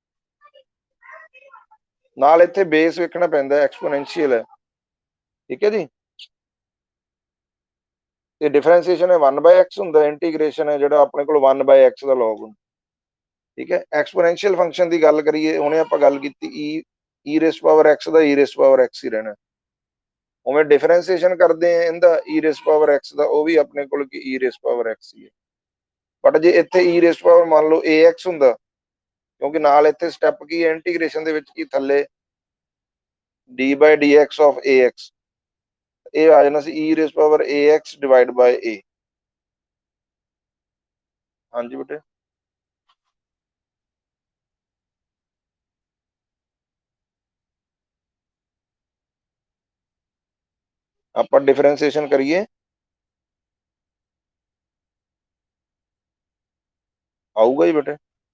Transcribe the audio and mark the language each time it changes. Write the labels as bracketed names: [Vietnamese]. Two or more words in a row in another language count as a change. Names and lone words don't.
[Punjabi] ਨਾਲ ਇੱਥੇ ਬੇਸ ਵੇਖਣਾ ਪੈਂਦਾ, ਐਕਸਪੋਨੈਂਸ਼ੀਅਲ ਹੈ, ਠੀਕ ਹੈ ਜੀ। ਤੇ ਡਿਫਰੈਂਸ਼ੀਏਸ਼ਨ ਹੈ 1/x ਹੁੰਦਾ, ਇੰਟੀਗ੍ਰੇਸ਼ਨ ਹੈ ਜਿਹੜਾ ਆਪਣੇ ਕੋਲ 1/x ਦਾ log ਹੁੰਦਾ, ਠੀਕ ਹੈ। [English] exponential function [Punjabi] ਦੀ ਗੱਲ ਕਰੀਏ, ਹੁਣੇ ਆਪਾਂ ਗੱਲ ਕੀਤੀ [English] e raised power x [Punjabi] ਦਾ [English] e raised power x [Punjabi] ਹੀ ਰਹਿਣਾ। ਉਵੇਂ ਡਿਫਰੈਂਸ਼ੀਏਸ਼ਨ ਕਰਦੇ ਆ ਇਹਦਾ [English] e raised power x [Punjabi] ਦਾ, ਉਹ ਵੀ ਆਪਣੇ ਕੋਲ ਕੀ [English] e raised power x [Punjabi] ਹੀ ਹੈ। ਬਟ ਜੇ ਇੱਥੇ [English] e raised power [Punjabi] ਮੰਨ ਲਓ ax ਹੁੰਦਾ, ਕਿਉਂਕਿ ਨਾਲ ਇੱਥੇ ਸਟੈਪ ਕੀ ਹੈ ਇੰਟੀਗ੍ਰੇਸ਼ਨ ਦੇ ਵਿੱਚ, ਕੀ ਥੱਲੇ [English] d/dx of ax, [Punjabi] ਇਹ ਆ ਜਾਣਾ ਸੀ [English] e raised power ax divide by a. [Punjabi] ਹਾਂਜੀ ਬੇਟੇ, ਆਪਾਂ ਡਿਫਰੈਂਸ਼ੀਏਸ਼ਨ ਕਰੀਏ, ਆਊਗਾ ਹੀ ਬੇਟੇ।